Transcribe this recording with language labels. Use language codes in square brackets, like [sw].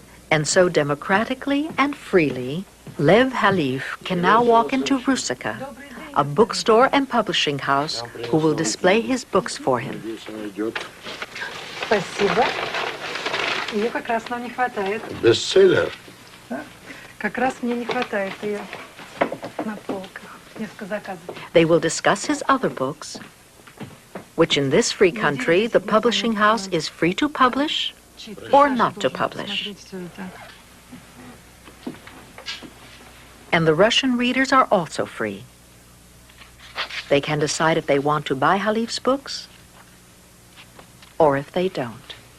[en] And so democratically and freely, Lev Halif can now walk into РУССКИЕ, a bookstore and publishing house who will display his books for him. [ru] Спасибо. Ее как раз нам не хватает. Бестселлер. Как раз мне не хватает ее на полках. Несколько заказов. [en] They will discuss his other books, which in this free country, the publishing house is free to publish or not to publish. And the Russian readers are also free. They can decide if they want to buy Halif's books or if they don't.